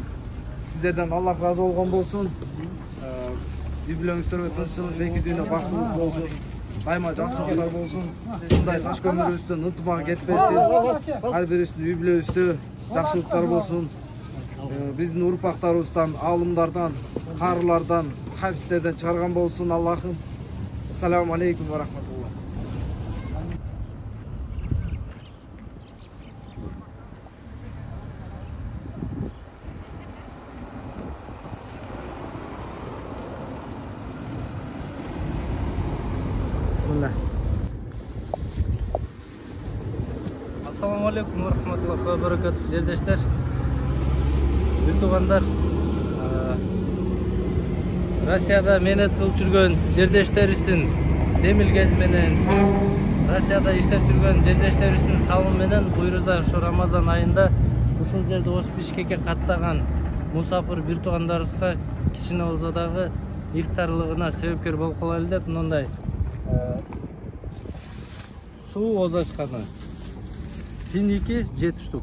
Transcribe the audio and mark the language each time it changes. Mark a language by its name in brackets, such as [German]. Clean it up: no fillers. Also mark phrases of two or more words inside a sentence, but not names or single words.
[Kyrgyz] Сиздерден Аллах разы болгон болсун. Үй бүлөңүздөргө тынччылык, эки дүйнө бактылык болсун. Дайыма жакшылыктар болсун. Ушундай таш көмүрүбүздүн ынтымагы кетпесин. Ар бирибиздин үй бүлөбүздө жакшылыктар болсун. Биздин урпактарыбыздан, аалымдардан, карылардан, кайсыздерден чыгарган болсун Аллахым. [Arabic] السلام عليكم ورحمة الله. Bismillah. السلام عليكم ورحمة الله وبركاته. [Kyrgyz] Жердештер, бир туугандар, Россияда менет кылып жүргөн жердештерибиздин демилгеси менен, Россияда иштеп жүргөн жердештерибиздин салымы менен буйруза ушу Рамазан айында ушул жерде ош Бишкекке каттаган мусафир бир туугандарыбызга кичине болсо дагы ифтарлыгына себепкер болуп калайлы деп мындай суу ооз ачканы финики 7 штук.